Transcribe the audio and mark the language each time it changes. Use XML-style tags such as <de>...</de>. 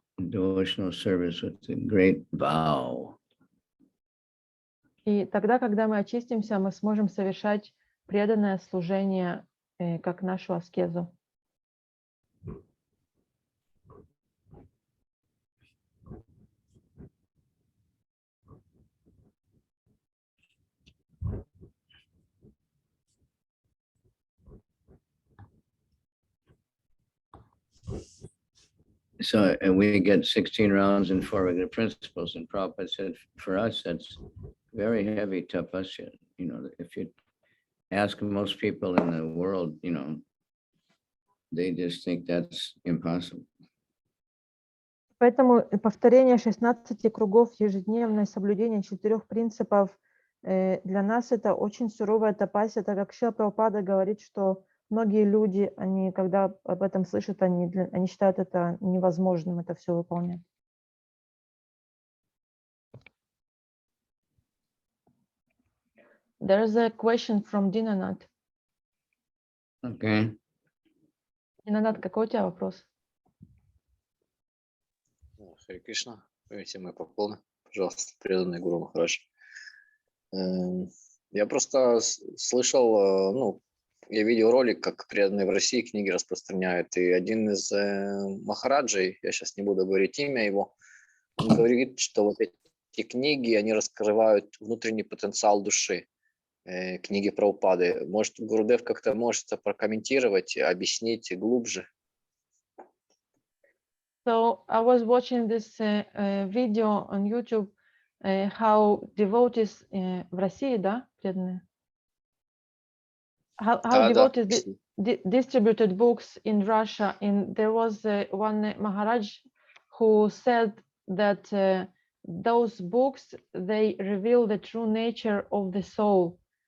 <en>devotional service with a great vow.</en> <ru>И тогда, когда мы очистимся, мы сможем совершать преданное служение, как нашу аскезу.</ru> <en>So we get 16 rounds and 4 regular principles, and Prabhupada said for us that's very heavy tapasya. You know, if you ask most people in the world, you know, they just think that's impossible.</en> <ru>Поэтому повторение 16 кругов, ежедневное соблюдение 4 принципов для нас это очень суровая тапасия, так как Шрила Прабхупада говорит, что многие люди, они, когда об этом слышат, они считают это невозможным, это все выполнять.</ru> <en>There's a question from Dinanath. Okay.</en> <ru>Dinanath, какой у тебя вопрос? Харе Кришна, все мои поклоны, пожалуйста, преданный Гуру Махарадж. Я просто слышал, ну, я видел ролик, как преданные в России книги распространяют, и один из махараджей, я сейчас не буду говорить имя его, он говорит, что вот эти книги, они раскрывают внутренний потенциал души, книги Прабхупады. Может, Гурудев как-то может это прокомментировать, объяснить глубже?</ru> <en>So I was watching this video on YouTube, how devotees</en> <ru>в России, да, преданные?</ru> <en>How devotees distributed books in Russia, and there was one Maharaj who said that those books, they reveal the true nature of the soul.</en>